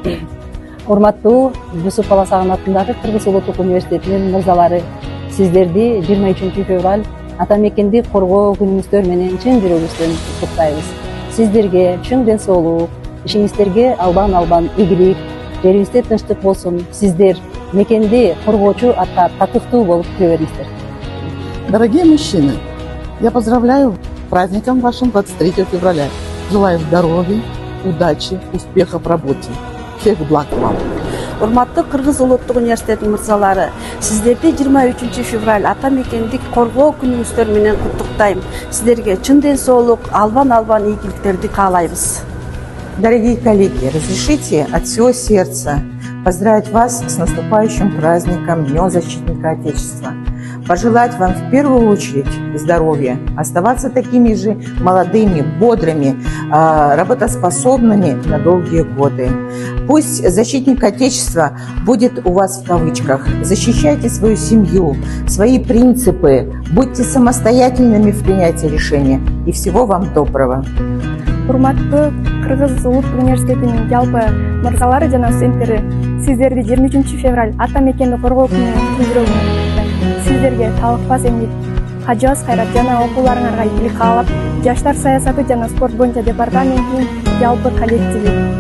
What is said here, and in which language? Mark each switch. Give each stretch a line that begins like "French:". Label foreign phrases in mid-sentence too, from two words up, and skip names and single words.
Kyrgyz: Урматтуу Жусуп Баласагын атындагы Кыргыз улуттук университетинин мырзалары, сиздерди 23 февраль ата мекенди коргоо күнүңүздөр менен чын жүрөгүбүздөн куттуктайбыз. Сиздерге чың ден соолук, ишиңиздерге албан ийгилик, жерибизде тынчтык болсун. Сиздер мекенди коргоочу атка татыктуу болуп жүрө бериңиздер.
Russian: Дорогие мужчины, я поздравляю с праздником вашим 23 февраля. Желаю здоровья, удачи, успехов в работе. Всех благ вам.
Kyrgyz: Урматтуу Кыргыз улуттук университетинин мырзалары, сиздерди 23 февраль ата мекенди коргоо күнүңүздөр менен куттуктайм. Сиздерге чын ден соолук, албан ийгиликтерди каалайбыз.
Russian: Дорогие коллеги, разрешите от всего сердца поздравить вас с наступающим праздником Днем Защитника Отечества. Пожелать вам в первую очередь здоровья, оставаться такими же молодыми, бодрыми, работоспособными на долгие годы. Пусть защитник Отечества будет у вас в кавычках. Защищайте свою семью, свои принципы, будьте самостоятельными в принятии решения. И всего вам доброго.
Kyrgyz: Урматтуу Кыргыз улуттук университетинин жалпы мырзалары жана студенттери, сиздерди 23 февраль ата мекенди коргоо күнү чын жүрөгүмөн куттуктайм. Сиздерге талыкпас эмгек, кажыбас кайрат жана окууларыңарга ийгилик каалап, жаштар саясаты жана спорт боюнча департаментинин жалпы коллективи.